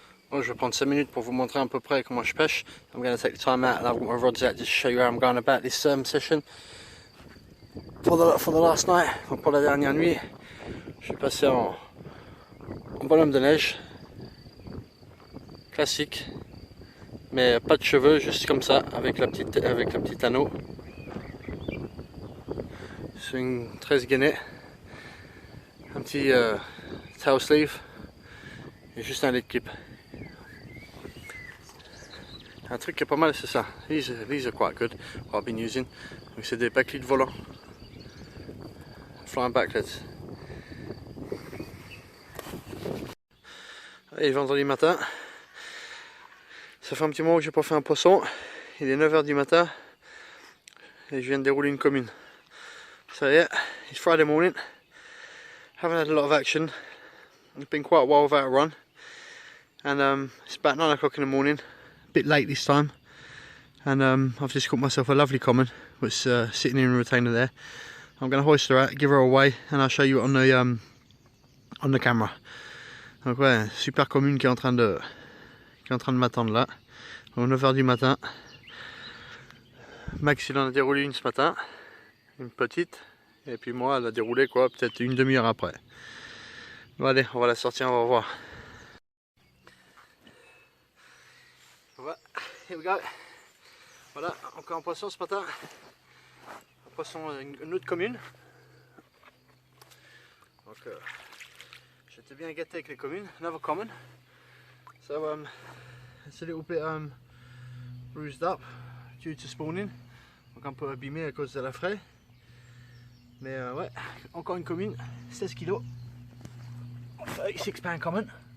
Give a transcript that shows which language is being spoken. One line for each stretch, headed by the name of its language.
French: Bon, je vais prendre 5 minutes pour vous montrer à peu près comment je pêche.
English: I'm going to take the time out and I've got my rods out just to show you how I'm going about this session. For the last night,
French: pour la dernière nuit, je suis passé en bonhomme de neige. Classique. Mais pas de cheveux, juste comme ça, avec la petite anneau. C'est une 13 gainets. Un petit tail sleeve. Et juste un lead clip. Un truc qui est pas mal, c'est ça.
English: These are quite good. What I've been using.
French: Donc c'est des backlead volants.
English: Flying backlets.
French: Et vendredi matin. Ça fait un petit moment que j'ai pas fait un poisson. Il est 9 h du matin. Et je viens de dérouler une commune.
English: So yeah, it's Friday morning. Haven't had a lot of action. It's been quite a while without a run. And it's about 9 o'clock in the morning. Bit late this time, and I've just caught myself a lovely common which sitting in a retainer there. I'm going to hoist her out, give her away, and I'll show you on the camera.
French: Donc ouais, super commune qui est en train de m'attendre là. Donc 9 h du matin. Max il en a déroulé une ce matin, une petite, et puis moi elle a déroulé quoi, peut-être une demi-heure après. Bon allez, on va la sortir, on va voir.
English: Here we go.
French: Voilà, encore un poisson ce matin. Un poisson, une autre commune. Donc, j'étais bien gâté avec les communes.
English: Another common. So, it's a little bit bruised up due to spawning.
French: Donc un peu abîmé à cause de la fraie. Mais ouais, encore une commune, 16 kg.
English: 36-pound common.